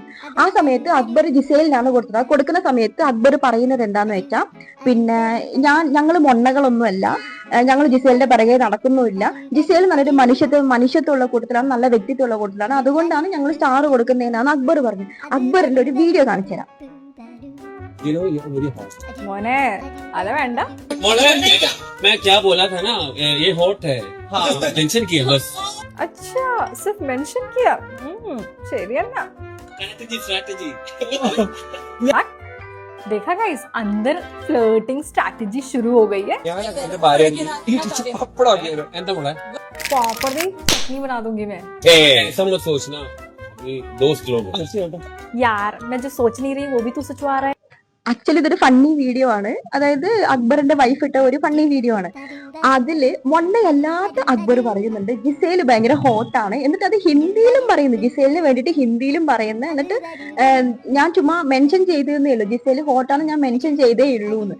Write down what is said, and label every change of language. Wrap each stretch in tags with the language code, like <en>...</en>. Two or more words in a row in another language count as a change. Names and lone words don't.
<ml>ആ സമയത്ത് അക്ബർ ജിസേലിനാണ് കൊടുത്തത്. ആ കൊടുക്കുന്ന സമയത്ത് അക്ബർ പറയുന്നത് എന്താന്ന് വെച്ചാൽ, പിന്നെ ഞങ്ങൾ മൊണ്ണകളൊന്നുമല്ല, ഞങ്ങൾ ജിസേലിന്റെ പിറകെ നടക്കുന്നുമില്ല, ജിസേൽ നല്ലൊരു മനുഷ്യത്വമുള്ള കൂട്ടത്തിലാണ്, നല്ല വ്യക്തിത്വമുള്ള കൂട്ടത്തിലാണ്, അതുകൊണ്ടാണ് ഞങ്ങൾ സ്റ്റാർ കൊടുക്കുന്നതെന്നാണ് അക്ബർ പറഞ്ഞത്. അക്ബറിന്റെ ഒരു വീഡിയോ കാണിച്ചു തരാം. മോനെ അരെ വേണ്ട</ml> <hi>मोने मैं क्या बोला था ना, ये हॉट है, हाँ मेंशन किया बस। अच्छा सिर्फ मेंशन किया, ശരിയല്ല.</hi> <en>स्ट्रैटेजी</en> <hi>देखा गाइस, अंदर</hi> <en>flirting strategy</en> <hi>शुरू हो गई है.</hi> <ml>എന്താ മോളെ</ml> <hi>प्रॉपरली चटनी बना दूंगी मैं. ऐसा मत सोचना, दोस्त लोग यार मैं जो सोच नहीं रही वो भी तू सोचवा रहा है.</hi> <ml>ആക്ച്വലി ഇതൊരു</ml> <en>funny video</en> <ml>ആണ്. അതായത് അക്ബറിന്റെ വൈഫ് ഇട്ട ഒരു</ml> <en>funny video</en> <ml>ആണ്. അതില് മൊണ്ണയല്ലാത്ത അക്ബർ പറയുന്നുണ്ട് ജിസേൽ ഭയങ്കര ഹോട്ടാണ്, എന്നിട്ട് അത് ഹിന്ദിയിലും പറയുന്നു, ജിസേലിന് വേണ്ടിയിട്ട് ഹിന്ദിയിലും പറയുന്നു. എന്നിട്ട് ഞാൻ ചുമ്മാ മെൻഷൻ ചെയ്തേ ഉള്ളൂ, ജിസേൽ ഹോട്ടാണ് ഞാൻ മെൻഷൻ ചെയ്തേ ഉള്ളൂ എന്ന്.</ml>